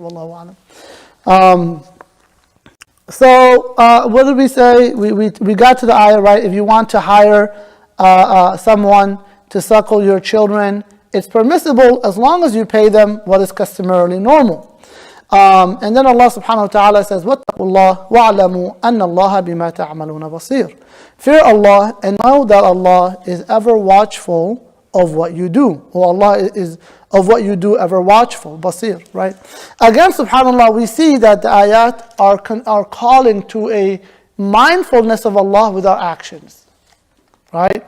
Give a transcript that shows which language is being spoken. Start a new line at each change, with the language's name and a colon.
English: Wallahu a'lam. So what did we say? We got to the ayah, right? If you want to hire someone to suckle your children, it's permissible as long as you pay them what is customarily normal. And then Allah subhanahu wa ta'ala says,
Arabic: وَاتَّقُوا اللَّهَ وَاعْلَمُوا أَنَّ اللَّهَ بِمَا تَعْمَلُونَ بَصِيرٌ.
English: Fear Allah and know that Allah is ever watchful of what you do. Or Allah is of what you do, ever watchful, basir, right? Again, subhanAllah, we see that the ayat are calling to a mindfulness of Allah with our actions, right?